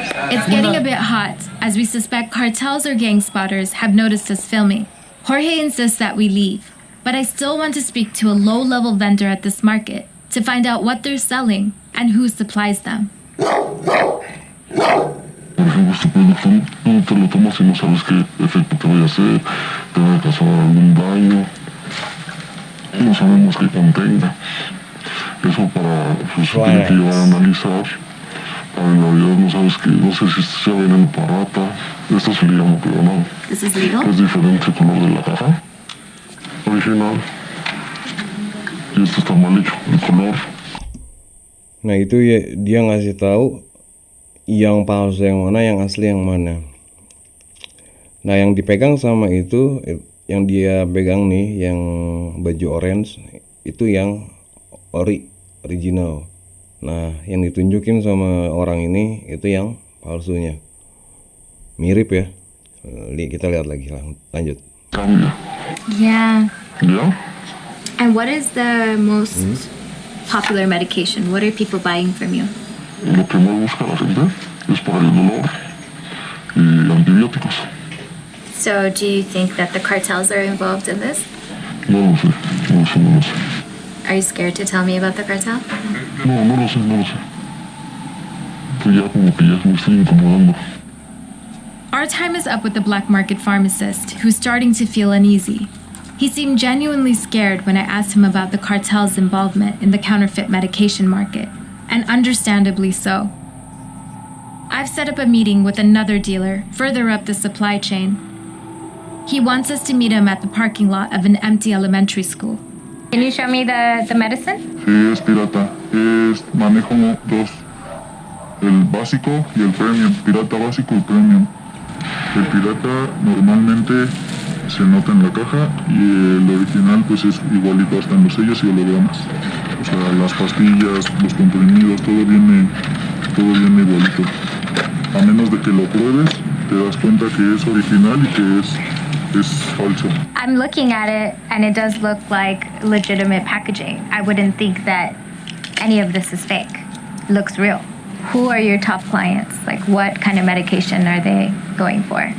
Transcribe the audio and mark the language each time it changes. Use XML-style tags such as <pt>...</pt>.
<en>It's getting a bit hot, as we suspect cartels or gang spotters have noticed us filming. Jorge insists that we leave, but I still want to speak to a low-level vendor at this market to find out what they're selling and who supplies them.</en> <es>Por ejemplo, este producto no te lo tomas y no sabes qué efecto te vaya a hacer, te va a causar algún daño, no sabemos qué contenga. Eso para, pues, se tiene que llevar a analizar. Para en realidad no sabes que, no sé si sea veneno para rata. Esto se le llama clonado.</es> <en>This is legal?</en> <es>Es diferente color de la caja original. Y esto está mal hecho, el color.</es> <id>Nah itu ya, dia ngasih tahu yang palsu yang mana, yang asli yang mana. Nah yang dipegang sama itu, yang dia pegang nih, yang baju orange itu yang original. Nah, yang ditunjukin sama orang ini itu yang palsunya. Mirip ya. Kita lihat lagi lah. Lanjut. Kamu ya?</id> <en>Yeah.</en> <id>Ya?</id> <en>And what is the most popular medication? What are people buying from you?</en> <es>Lo que más busca la gente es para el dolor y antibióticos.</es> <en>So, do you think that the cartels are involved in this?</en> <es>No lo sé, no lo sé, no lo sé.</es> <en>Are you scared to tell me about the cartel?</en> <es>No, no lo sé, no lo sé. Pues ya como que ya me estoy incomodando.</es> <en>Our time is up with the black market pharmacist, who's starting to feel uneasy. He seemed genuinely scared when I asked him about the cartel's involvement in the counterfeit medication market, and understandably so. I've set up a meeting with another dealer further up the supply chain. He wants us to meet him at the parking lot of an empty elementary school. Can you show me the medicine?</en> <es>Sí, es pirata. Manejo dos. El básico y el premium. Pirata básico y premium. El pirata normalmente se nota en la caja y el original pues es igualito hasta en los sellos y hologramas. O sea, las pastillas, los comprimidos, todo viene igualito. A menos de que lo pruebes, te das cuenta que es original y que es falso.</es> <en>I'm looking at it and it does look like legitimate packaging. I wouldn't think that any of this is fake. It looks real. Who are your top clients? Like, what kind of medication are they going for?</en>